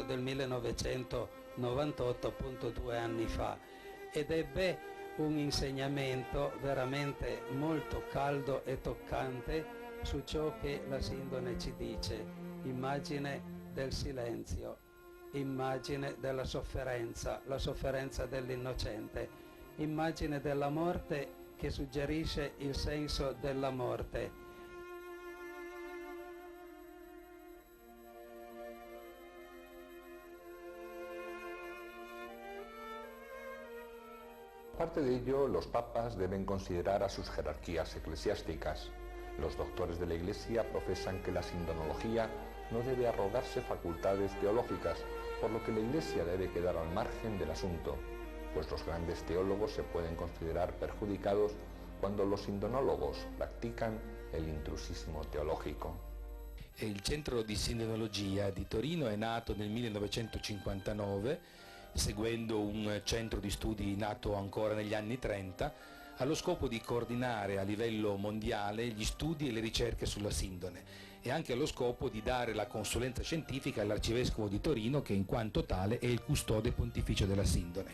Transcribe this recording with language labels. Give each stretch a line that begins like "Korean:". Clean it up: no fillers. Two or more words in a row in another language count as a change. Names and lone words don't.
Italian: del 1998, appunto 2 anni fa, ed ebbe un insegnamento veramente molto caldo e toccante su ciò che la Sindone ci dice: immagine del silenzio, immagine della sofferenza, la sofferenza dell'innocente, immagine della morte che suggerisce il senso della morte.
Spanish: Aparte de ello, los papas deben considerar a sus jerarquías eclesiásticas. Los doctores de la Iglesia profesan que la sindonología no debe arrogarse facultades teológicas, por lo que la Iglesia debe quedar al margen del asunto, pues los grandes teólogos se pueden considerar perjudicados cuando los sindonólogos practican el intrusismo teologico.
Italian: Il Centro di Sindonologia di Torino è nato nel 1959, seguendo un centro di studi nato ancora negli anni 30, allo scopo di coordinare a livello mondiale gli studi e le ricerche sulla Sindone e anche allo scopo di dare la consulenza scientifica all'Arcivescovo di Torino, che in quanto tale è il custode pontificio della Sindone.